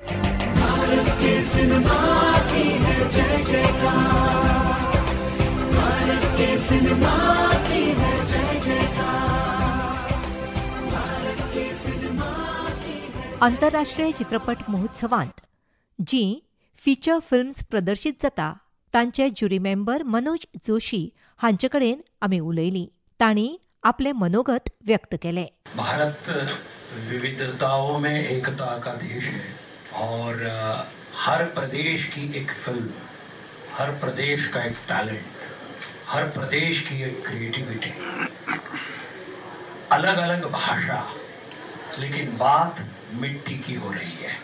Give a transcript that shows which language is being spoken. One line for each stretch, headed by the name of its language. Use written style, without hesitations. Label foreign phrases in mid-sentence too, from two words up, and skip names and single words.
Konkani: आंतरराष्ट्रीय चित्रपट महोत्सवांत जी
English: feature films
Konkani: प्रदर्शीत जाता तांचे
English: jury member
Konkani: मनोज जोशी हांचे कडेन आमी उलयलीं. तांणी आपले मनोगत व्यक्त केले.
Hindi: भारत विविधताओं में एकता का देश है और हर प्रदेश की एक फिल्म, हर प्रदेश का एक टैलेंट, हर प्रदेश की एक क्रिएटिविटी, अलग अलग भाषा, लेकिन बात मिट्टी की हो रही है.